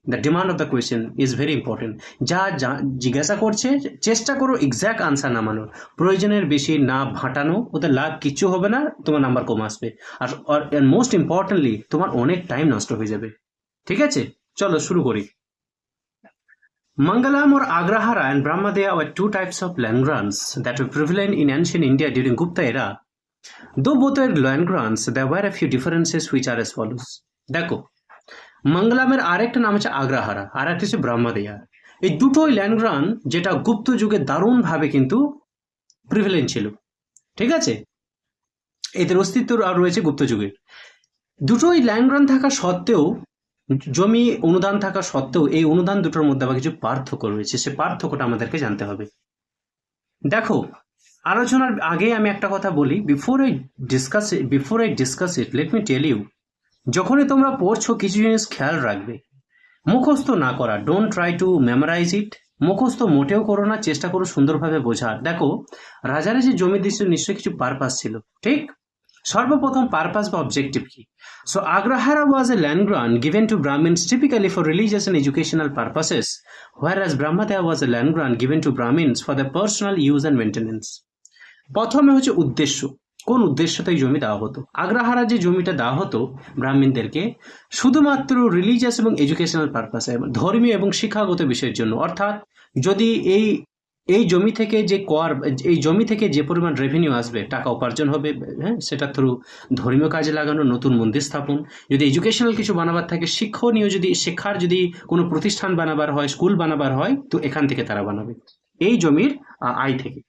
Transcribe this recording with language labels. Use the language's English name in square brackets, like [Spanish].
[English] The demand of the question is very important. [Bangla] যা জিজ্ঞাসা করছে চেষ্টা করো এক্স্যাক্ট আনসার নামানোর, প্রয়োজনের বেশি না ভাটানো, ওতে লাভ কিচ্ছু হবে না, তোমার নাম্বার কম আসবে। আর [English] most importantly [Bangla] তোমার অনেক টাইম নষ্ট হয়ে যাবে। ঠিক আছে, চলো শুরু করি। [English] Mangalam or Agrahara and Brahmadeya were two types of land grants that were prevalent in ancient India during Gupta era. Though both were land grants, there were a few differences which are as follows. [Bangla] দেখো, মঙ্গলামের আরেকটা নাম হচ্ছে আগ্রাহারা, আর একটা হচ্ছে ব্রহ্মদেয়া। এই দুটোই land grant যেটা গুপ্ত যুগে দারুণভাবে কিন্তু প্রিভিলেন্ট ছিল। ঠিক আছে, এদের অস্তিত্ব আর রয়েছে গুপ্ত যুগের। দুটোই ল্যান্ড গ্রান্ট থাকা সত্ত্বেও, জমি অনুদান থাকা সত্ত্বেও, এই অনুদান দুটোর মধ্যে আবার কিছু পার্থক্য রয়েছে। সে পার্থক্যটা আমাদেরকে জানতে হবে। দেখো, আলোচনার আগে আমি একটা কথা বলি, [English] before I discuss it let me tell you, [Bangla] যখনই তোমরা পড়ছো কিছু জিনিস খেয়াল রাখবে। মুখস্থ না করা, [English] Don't try to memorise it. [Bangla] মুখস্থ মোটেও করো না, চেষ্টা করো সুন্দরভাবে বোঝার। দেখো, রাজারা যে জমি দিচ্ছিল নিশ্চয়ই কিছু পারপাস ছিল, ঠিক? সর্বপ্রথম পারপাস বা অবজেক্টিভ কি? [English] So Agrahara was a land grant given to Brahmins typically for religious and educational purposes, whereas Brahmadeya was a land grant given to Brahmins for their personal use and maintenance. [Bangla] প্রথমে হচ্ছে উদ্দেশ্য, কোন উদ্দেশ্যতে এই জমি দেওয়া হতো? আগ্রাহারা যে জমিটা দেওয়া হতো ব্রাহ্মণদেরকে শুধুমাত্র রিলিজিয়াস এবং এডুকেশনাল পারপাসে, ধর্মীয় এবং শিক্ষাগত বিষয়ের জন্য। অর্থাৎ যদি এই জমি থেকে যে কর, এই জমি থেকে যে পরিমাণ রেভিনিউ আসবে, টাকা উপার্জন হবে, হ্যাঁ, সেটা থ্রু ধর্মীয় কাজে লাগানো, নতুন মন্দির স্থাপন, যদি এডুকেশনাল কিছু বানাবার থাকে, শিক্ষণীয় যদি শিক্ষার যদি কোনো প্রতিষ্ঠান বানাবার হয়, স্কুল বানাবার হয়, তো এখান থেকে তারা বানাবে এই জমির আয় থেকে।